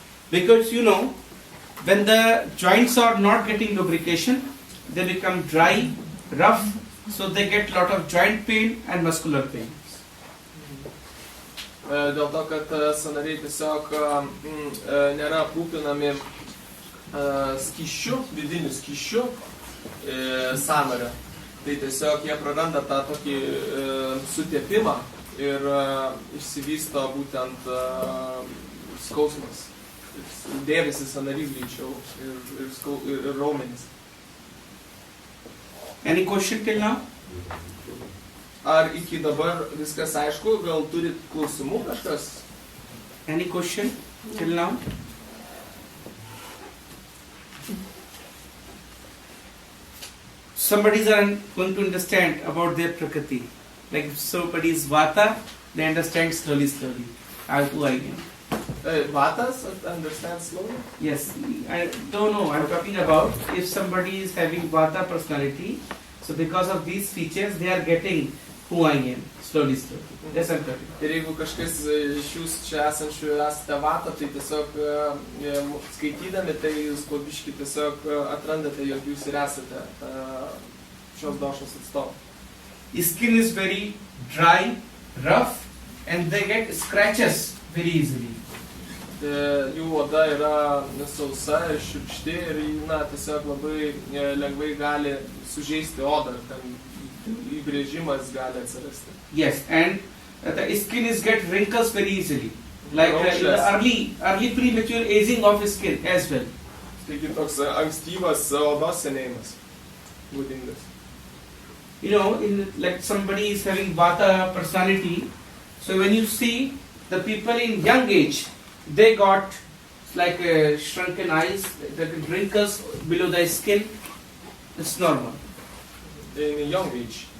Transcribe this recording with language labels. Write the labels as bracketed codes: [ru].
[en] Because you know, when the joints are not getting lubrication, they become dry, rough, so they get lot of joint pain and muscular pain. [lt] Dėl to, kad sąnariai tiesiog nėra aprūpinami skysčiu, vidiniu skysčiu sąnario. Tai tiesiog jie praranda tą tokį sutepimą ir išsivysto būtent skausmas. Dėvisi sąnarių greičiau ir raumenys. [en] Any question till now? [lt] Ar iki dabar viskas aišku, gal turit klausimų kažkas? [en] Any question till now? Somebody is going to understand about their prakriti. Like if somebody is Vata, they understand slowly. Who I am. Vatas understand slowly? Yes, I don't know. I'm talking about if somebody is having Vata personality, so because of these features, they are getting who I am slowly. Yes, I'm talking. [lt] Ir jeigu kažkas iš jūs čia esančių esate Vata, tai tiesiog skaitydami, tai jūs po biškį tiesiog atrandate, jog jūs ir esate šios došos atstovai. [en] Skin is very dry, rough, and they get scratches very easily. [lt] Jų oda yra sausa ir šiurkšti ir tiesiog labai lengvai gali sužeisti odą, ten įbrėžimas gali atsirasti. [en] Yes, and the skin is get wrinkles very easily, like early premature aging of skin as well. [lt] Taigi toks ankstyvas odos senėjimas būdingas. [en] You know, like somebody is having Vata personality, so when you see the people in young age, they got like shrunken eyes, the wrinkles below the skin. It's normal. In a young age.